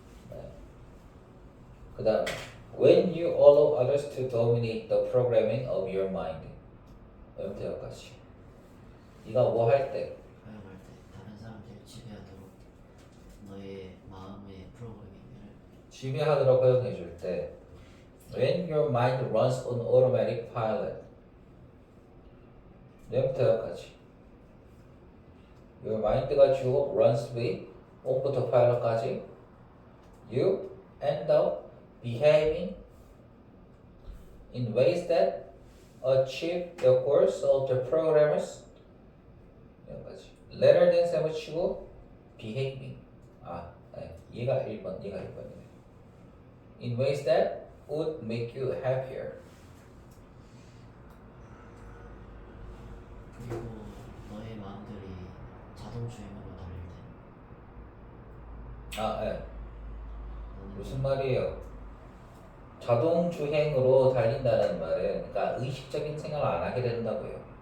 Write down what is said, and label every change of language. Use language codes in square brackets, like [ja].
[ko] 네. 그 다음 [en] when you allow others to dominate the programming of your mind. [ko] 여기까지. 네가 뭐 할 때, 사용할 때 다른 사람들을 지배하도록 너의 마음의 프로그래밍을 지배하도록 허용해 줄 때, [en] when your mind runs on automatic pilot. [ko] 여기까지. your mind가 주어 runs with on부터 pilot까지. [en] You end up behaving in ways that achieve the goals of the programmers. [ko] 여기까지. [en] rather than [ko] 셈을 치고 [en] behaving. [ko] 얘가 1번, 얘가 1번이네. [en] in ways that would make you happier. [ko] 그리고 너의 마음들이 자동 주행으로 달릴 때 너는 무슨 말이에요? 자동 주행으로 달린다는 말은, 그러니까 의식적인 생각을 안 하게 된다고요.